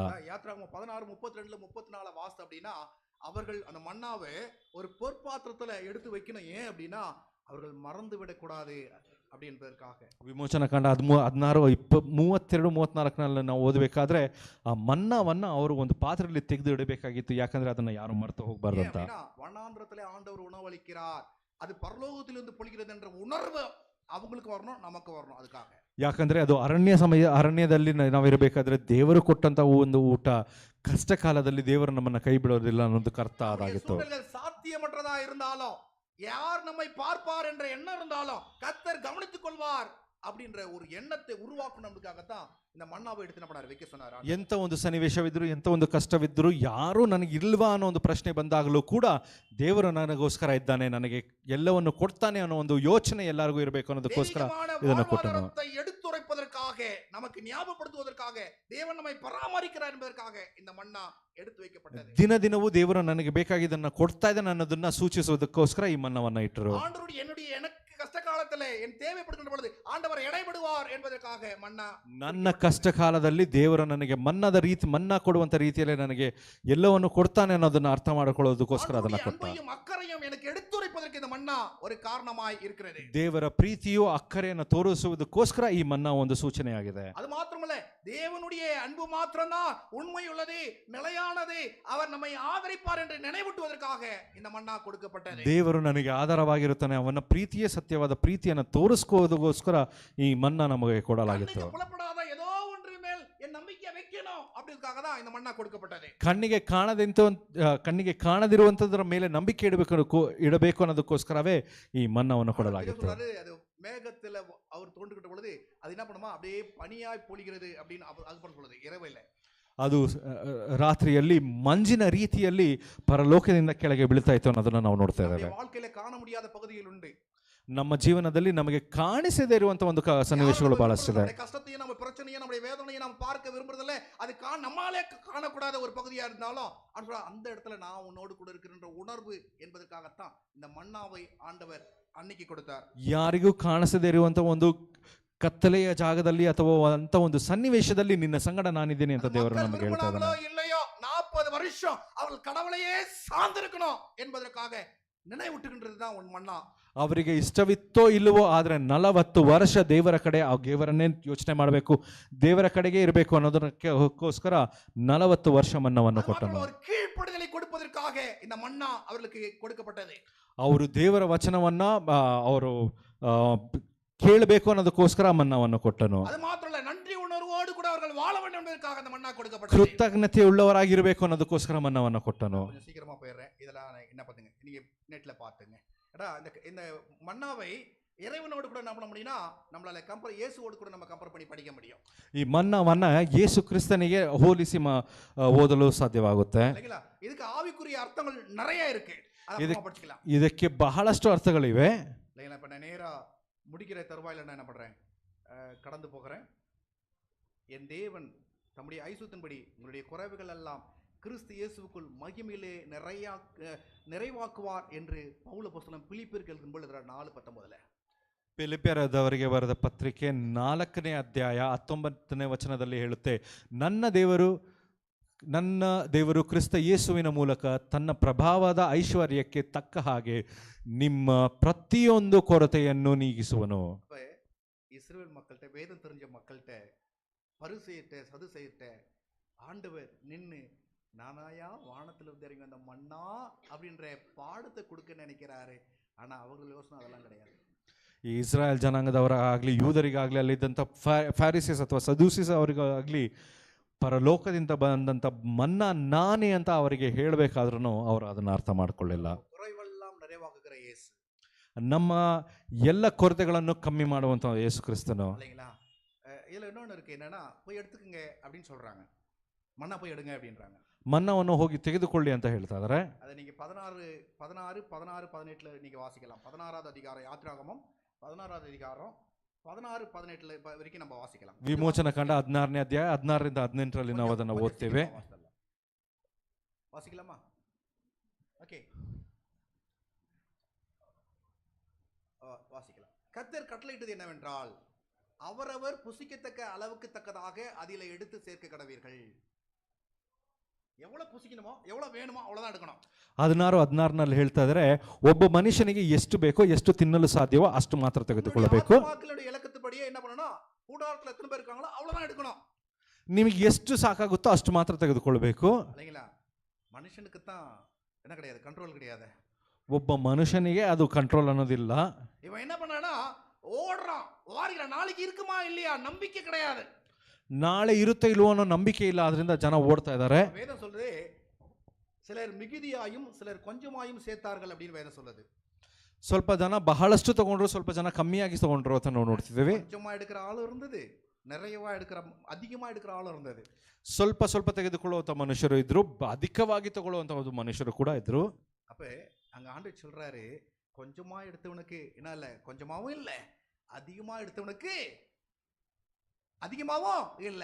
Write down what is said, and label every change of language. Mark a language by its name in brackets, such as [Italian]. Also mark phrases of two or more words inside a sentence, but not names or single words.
[Tamil] யாத்திராகமம் 16:32 34 வாஸ்து அப்படின்னா அவர்கள் அந்த மன்னாவை ஒரு பொற்பாத்திரத்துல எடுத்து வைக்கணும். ஏன் அப்படின்னா அவர்கள் மறந்து விடக்கூடாது அப்படி என்பதற்காக. [Kannada] ವಿಮೋಚನ ಕಾಂಡ 16, 32, 34 ನಾವು ಓದಬೇಕಾದ್ರೆ ಆ ಮನ್ನಾವನ್ನ ಅವರು ಒಂದು ಪಾತ್ರೆಯಲ್ಲಿ ತೆಗೆದು ಇಡಬೇಕಾಗಿತ್ತು, ಯಾಕಂದ್ರೆ ಅದನ್ನ ಯಾರು ಮರೆತು ಹೋಗಬಾರ್ದು ಅಂತ. [Tamil] வனாந்திரத்திலே ஆண்டவர் உணவளிக்கிறார், அது பரலோகத்திலிருந்து பொழிகிறது என்ற உணர்வு அவங்களுக்கு வரணும், நமக்கு வரணும். அதுக்காக [Kannada] ಯಾಕಂದ್ರೆ ಅದು ಅರಣ್ಯದಲ್ಲಿ ನಾವಿರಬೇಕಾದ್ರೆ ದೇವರು ಕೊಟ್ಟಂತ ಒಂದು ಊಟ ಕಷ್ಟ ಕಾಲದಲ್ಲಿ ದೇವರು ನಮ್ಮನ್ನ ಕೈ ಬಿಡೋದಿಲ್ಲ ಅನ್ನೋದು ಅರ್ಥ ಅದಾಗಿತ್ತು. [Tamil] சாத்தியமற்றதா இருந்தாலும், யார் நம்மை பார்ப்பார் என்ற எண்ணம் இருந்தாலும் கர்த்தர் கவனித்துக் கொள்வார் அப்படின்ற ஒரு எண்ணத்தை உருவாக்கணும்ன்றதுக்காகத்தான் இந்த மன்னாவை எடுத்து என்ன பண்ணாரு, வைக்க சொன்னாரு. [Kannada] ಎಂತ ಒಂದು ಸನ್ನಿವೇಶವಿದ್ರು, ಎಂತ ಒಂದು ಕಷ್ಟವಿದ್ರು, ಯಾರು ನನಗೆ ಇಲ್ವಾ ಅನ್ನೋ ಒಂದು ಪ್ರಶ್ನೆ ಬಂದಾಗಲೂ ಕೂಡ ದೇವರು ನನಗೋಸ್ಕರ ಇದ್ದಾನೆ, ನನಗೆ ಎಲ್ಲವನ್ನು ಕೊಡ್ತಾನೆ ಅನ್ನೋ ಒಂದು ಯೋಚನೆ ಎಲ್ಲರಿಗೂ ಇರಬೇಕು ಅನ್ನೋದಕ್ಕೋಸ್ಕರ ಇದನ್ನು ಕೊಟ್ಟನು. [Tamil] எடுத்துரைப்பதற்காக, நமக்கு ஞாபகப்படுத்துவதற்காக, தேவன் நம்மை பராமரிக்கிறார் என்பதற்காக இந்த மன்னா எடுத்து வைக்கப்பட்டது. [Kannada] ದಿನ ದಿನವೂ ದೇವರು ನನಗೆ ಬೇಕಾಗಿದ್ದನ್ನ ಕೊಡ್ತಾ ಇದ್ದಾನೆ ಅನ್ನೋದನ್ನ ಸೂಚಿಸುವುದಕ್ಕೋಸ್ಕರ ಈ ಮನ್ನವನ್ನ ಇಟ್ಟರು. [Tamil] ஆண்டவருடைய எனக்கு கஷ்ட காலத்துல என் தேவைப்படுகின்ற பொழுது ஆண்டவர் இடைபடுவார் என்பதற்காக மன்னா. [Kannada] ನನ್ನ ಕಷ್ಟ ಕಾಲದಲ್ಲಿ ದೇವರು ನನಗೆ ಮನ್ನಾ ಕೊಡುವಂತ ರೀತಿಯಲ್ಲಿ ನನಗೆ ಎಲ್ಲವನ್ನು ಕೊಡ್ತಾನೆ ಅನ್ನೋದನ್ನ ಅರ್ಥ ಮಾಡಿಕೊಳ್ಳೋದಕ್ಕೋಸ್ಕರ ಅದನ್ನ ಕೊಟ್ಟ. [Tamil] ಅಕ್ಕರೆயும் எனக்கு எடுத்துரைப்பதற்கு இந்த மன்னா ஒரு காரணமாய் இருக்கிறது. [Kannada] ದೇವರ ಪ್ರೀತಿಯು ಅಕ್ಕರೆಯನ್ನು ತೋರಿಸುವುದಕ್ಕೋಸ್ಕರ ಈ ಮನ್ನಾ ಒಂದು ಸೂಚನೆಯಾಗಿದೆ. ಅದು ಮಾತ್ರವಲ್ಲ, [Tamil] தேவனுடைய அன்பு மாத்திரம்தான் உண்மை உள்ளது, நிலையானது, அவர் நம்மை ஆதரிப்பார் என்று நினைவூட்டுவதற்காக இந்த மன்னா கொடுக்கப்பட்டது. [Kannada] ದೇವರು ನನಗೆ ಆಧಾರವಾಗಿರುತ್ತಾನೆ, ಅವನ ಪ್ರೀತಿಯೇ ಸತ್ಯವಾದ ಪ್ರೀತಿಯನ್ನು ತೋರಿಸುವುದಕ್ಕೋಸ್ಕರ ಈ ಮನ್ನಾ ನಮಗೆ ಕೊಡಲಾಗಿತ್ತು. [Tamil] புலப்படாத ஏதோ ஒன்று மேல் என் நம்பிக்கை வைக்கணும் அப்படின்றதுக்காக தான் இந்த மன்னா கொடுக்கப்பட்டது. [Kannada] ಕಣ್ಣಿಗೆ ಕಾಣದಿರುವಂತದರ ಮೇಲೆ ನಂಬಿಕೆ ಇಡಬೇಕು ಅನ್ನೋದಕ್ಕೋಸ್ಕರವೇ ಈ ಮನ್ನಾವನ್ನು ಕೊಡಲಾಗಿತ್ತು. [Tamil] ಅದು மேகத்துல அவர் தோன்றுகிட்ட பொழுது அது என்ன பண்ணுமா, அப்படியே பனியாய் பொழிகிறது அப்படின்னு அது சொல்லுது. இரவில்லை, [Kannada] ಅದು ರಾತ್ರಿಯಲ್ಲಿ ಮಂಜಿನ ರೀತಿಯಲ್ಲಿ ಪರಲೋಕದಿಂದ ಕೆಳಗೆ ಬೀಳ್ತಾ ಇತ್ತು ಅನ್ನೋದನ್ನ ನಾವು ನೋಡ್ತಾ ಇದ್ದೇವೆ. [Tamil] வாழ்க்கையில காண முடியாத பகுதிகள் உண்டு. [Kannada] ನಮ್ಮ ಜೀವನದಲ್ಲಿ ನಮಗೆ ಕಾಣಿಸದೇ ಇರುವಂತಹ ಒಂದು ಸನ್ನಿವೇಶಗಳು ಬಹಳಷ್ಟಿದೆ. [Tamil] கஷ்டத்தையும் நம்ம பிரச்சனையும் நம்ம வேதனையும் நம்ம பார்க்க விரும்புறதில்ல, அது நம்மாலே காணக்கூடாத ஒரு பகுதியா இருந்தாலும் அந்த இடத்துல நான் உன்னோடு கூட இருக்கிற உணர்வு என்பதற்காகத்தான் இந்த மன்னாவை ஆண்டவர் அன்னைக்கு கொடுத்தார். [Kannada] ಯಾರಿಗೂ ಕಾಣಿಸದೇ ಇರುವಂತ ಒಂದು ಕತ್ತಲೆಯ ಜಾಗದಲ್ಲಿ ಅಥವಾ ಅಂತ ಒಂದು ಸನ್ನಿವೇಶದಲ್ಲಿ ನಿನ್ನ ಸಂಗಡ ನಾನಿದ್ದೇನೆ ಅಂತ ದೇವರು ನಮಗೆ ಹೇಳ್ತಾ ಇದ್ದಾನೆ. [Tamil] இல்லையோ 40 வருஷம் அவர்கள் கடவுளையே சார்ந்திருக்கணும் என்பதற்காக நினைவூட்டுகின்றதுதான் உன் மன்னா. [Kannada] ಅವರಿಗೆ ಇಷ್ಟವಿತ್ತೋ ಇಲ್ಲವೋ ಆದ್ರೆ 40 ವರ್ಷ ದೇವರ ಕಡೆ ದೇವರನ್ನೇ ಯೋಚನೆ ಮಾಡಬೇಕು, ದೇವರ ಕಡೆಗೆ ಇರಬೇಕು ಅನ್ನೋದಕ್ಕೋಸ್ಕರ 40 ವರ್ಷ ಮನ್ನವನ್ನು ಕೊಟ್ಟನು. [Tamil] ಕೀழ்ಪಡಿதலை கொடுப்பதற்காக இந்த மன்னா அவர்களுக்கு கொடுக்கப்பட்டது. [Kannada] ಅವರು ದೇವರ ವಚನವನ್ನ ಅವರು ಕೇಳಬೇಕು ಅನ್ನೋದಕ್ಕೋಸ್ಕರ ಮನ್ನವನ್ನು ಕೊಟ್ಟನು. ಅದು ಮಾತ್ರ ಅಲ್ಲ, [Tamil] நன்றி உணர்வோடு கூட அவர்கள் வாழ வேண்டும் என்பதற்காக அந்த மன்னா கொடுக்கப்பட்டது. [Kannada] ಕೃತಜ್ಞತೆ ಉಳ್ಳವರಾಗಿರಬೇಕು ಅನ್ನೋದಕ್ಕೋಸ್ಕರ ಮನ್ನವನ್ನು ಕೊಟ್ಟನು. [Tamil] சீக்கிரமா போயிடுறேன், இதெல்லாம் என்ன பண்ணுங்க, நீங்க நெட்ல பாத்துங்க. இந்த மன்னாவை இறைவனோடு கூட என்ன பண்ண முடியும்னா, நம்மளால இயேசுவோடு கூட நம்ம கம்பேர் பண்ணி படிக்க முடியும். [Kannada] ಈ ಮನ್ನವನ್ನ ಯೇಸು ಕ್ರಿಸ್ತನಿಗೆ ಹೋಲಿಸಿ ಓದಲು ಸಾಧ್ಯವಾಗುತ್ತೆ. ಇದಕ್ಕೆ ಆವಿக்குரிய ಅರ್ಥಗಳು [Tamil] நிறைய இருக்கு, ಅದನ್ನ படிக்கலாம். [Kannada] ಇದಕ್ಕೆ ಬಹಳಷ್ಟು ಅರ್ಥಗಳಿವೆ. [Tamil] இல்லைங்களா? இப்ப நான் நேரா முடிக்கிற தருவாயில நான் என்ன பண்றேன், கடந்து போகிறேன். என் தேவன் தம்முடைய ஐசுத்தின்படி உங்களுடைய குறைவுகள் எல்லாம் கிறிஸ்து இயேசுவுக்குள் மகிமையிலே நிறைவாக்குவார் என்று பவுல அப்போஸ்தலன் பிலிப்பியருக்கு எழுதும்போது 4:19 [Kannada] ಫಿಲಿಪ್ಪಿಯರದವರಿಗೆ ಬರೆದ ಪತ್ರಿಕೆ 4ನೇ ಅಧ್ಯಾಯ 19ನೇ ವಚನದಲ್ಲಿ ಹೇಳುತ್ತೆ, ನನ್ನ ದೇವರು ಕ್ರಿಸ್ತ ಯೇಸುವಿನ ಮೂಲಕ ತನ್ನ ಪ್ರಭಾವದ ಐಶ್ವರ್ಯಕ್ಕೆ ತಕ್ಕ ಹಾಗೆ ನಿಮ್ಮ ಪ್ರತಿಯೊಂದು ಕೊರತೆಯನ್ನು ನೀಗಿಸುವನು. [Tamil] இஸ்ரவேல் மக்கள்கிட்ட, வேதம் தெரிஞ்ச மக்கள்கிட்ட, பரிசேயர்கிட்ட, சதுசேயர்கிட்ட ஆண்டவர் நின்று நானாயா வானத்திலிருந்து இறங்கி வந்த மன்னா அப்படின்ற பாடத்தை கொடுக்க நினைக்கிறாரு. ஆனா அவர்கள் யோசனை அதெல்லாம் கிடையாது. [Kannada] ಈ ಇಸ್ರಾಯೇಲ್ ಜನಾಂಗದವರಾಗಲಿ, ಯೂದರಿಗಾಗಲಿ, ಅಲ್ಲಿದ್ದಂಥ ಫ್ಯಾರಿಸೀಸ್ ಅಥವಾ ಸದೂಸಿಸ್ ಅವರಿಗಾಗಲಿ ಪರಲೋಕದಿಂದ ಬಂದಂಥ ಮನ್ನಾ ನಾನೇ ಅಂತ ಅವರಿಗೆ ಹೇಳಬೇಕಾದ್ರೂ ಅವರು ಅದನ್ನು ಅರ್ಥ ಮಾಡ್ಕೊಳ್ಳಿಲ್ಲ. ನಮ್ಮ ಎಲ್ಲ ಕೊರತೆಗಳನ್ನು ಕಮ್ಮಿ ಮಾಡುವಂಥ ಯೇಸು ಕ್ರಿಸ್ತನು. [Tamil] இதுல இன்னொன்று இருக்கு, என்னன்னா போய் எடுத்துக்கங்க அப்படின்னு சொல்றாங்க, மன்னா போய் எடுங்க அப்படின்றாங்க. [Kannada] ಮನ್ನವನ್ನು ಹೋಗಿ ತೆಗೆದುಕೊಳ್ಳಿ ಅಂತ ಹೇಳ್ತಾ ಇದ್ದಾರೆ. [Tamil] அதை நீங்க 16, 18 நீங்க வாசிக்கலாம். 16வது அதிகாரம், யாத்திராகமம் 16வது அதிகாரம் 16-18 ವರೆக்கும் நம்ம வாசிக்கலாம். [Kannada] ವಿಮೋಚನ ಕಂಡ 16ನೇ ಅಧ್ಯಾಯ 16ರಿಂದ 18ರಲ್ಲಿ ನಾವು ಅದನ್ನು ಓದ್ತೇವೆ. [Tamil] வாசிக்கலாமா? ஓகே, வாசிக்கலாம். கர்த்தர் கட்டளையிட்டது என்னவென்றால், அவரவர் புசிக்கத்தக்க அளவுக்கு தக்கதாக அதில எடுத்து சேர்க்க கடவீர்கள். எவ்வளவு புசிக்கணுமோ எவ்வளவு வேணுமோ அவ்வளவுதான் எடுக்கணும். [Kannada] 16ನಲ್ಲಿ ಹೇಳ್ತಾ ಇದ್ದಾರೆ, ಒಬ್ಬ ಮನುಷ್ಯನಿಗೆ ಎಷ್ಟು ಬೇಕೋ ಎಷ್ಟು ತಿನ್ನಲು ಸಾಧ್ಯವೋ ಅಷ್ಟು ಮಾತ್ರ ತೆಗೆದುಕೊಳ್ಳಬೇಕು. [Tamil] வாக்குகளுடைய இலக்கத்துப்படியே என்ன பண்ணணும்? கூடாரத்துல எத்தனை பேர் இருக்காங்களோ அவ்வளவுதான் எடுக்கணும். [Kannada] ನಿಮಗೆ ಎಷ್ಟು ಸಾಕಾಗುತ್ತೋ ಅಷ್ಟು ಮಾತ್ರ ತೆಗೆದುಕೊಳ್ಳಬೇಕು. [Tamil] இல்லைங்களா? மனுஷனுக்கு தான் என்ன கிடையாது, கண்ட்ரோல் கிடையாது. [Kannada] ಒಬ್ಬ ಮನುಷ್ಯನಿಗೆ ಅದು ಕಂಟ್ರೋಲ್ ಅನ್ನೋದಿಲ್ಲ. [Tamil] இவன் என்ன பண்ணானா, ஓடுறான் வாரிக்கிறான், நாளைக்கு இருக்குமா இல்லையா நம்பிக்கை கிடையாது. [Kannada] ನಾಳೆ ಇರುತ್ತೆ ಇಲ್ವೋ ಅನ್ನೋ ನಂಬಿಕೆ ಇಲ್ಲ, ಅದರಿಂದ ಜನ ಓಡ್ತಾ ಇದ್ದಾರೆ. [Tamil] வேதம் சொல்றது, சிலர் மிகுதியாயும் சிலர் கொஞ்சமாயும் சேர்த்தார்கள் அப்படின்னு வேதம் சொல்லுது. [Kannada] ಸ್ವಲ್ಪ ಜನ ಬಹಳಷ್ಟು ತಗೊಂಡ್ರು, ಸ್ವಲ್ಪ ಜನ ಕಮ್ಮಿಯಾಗಿ ತಗೊಂಡ್ರು ಅಂತ ನಾವು ನೋಡ್ತಿದ್ದೇವೆ. [Tamil] கொஞ்சமா எடுக்கிற ஆளு இருந்தது, நிறையவா எடுக்கிற அதிகமா எடுக்கிற ஆளு இருந்தது. [Kannada] ಸ್ವಲ್ಪ ಸ್ವಲ್ಪ ತೆಗೆದುಕೊಳ್ಳುವಂತ ಮನುಷ್ಯರು ಇದ್ರು, ಅಧಿಕವಾಗಿ ತಗೊಳ್ಳುವಂತ ಒಂದು ಮನುಷ್ಯರು ಕೂಡ ಇದ್ರು. [Tamil] அப்ப அங்க ஆண்டவர் சொல்றாரு, கொஞ்சமா எடுத்தவனுக்கு என்ன இல்ல, கொஞ்சமாவும் இல்ல, அதிகமா எடுத்தவனுக்கு அதிகமாவும் இல்ல.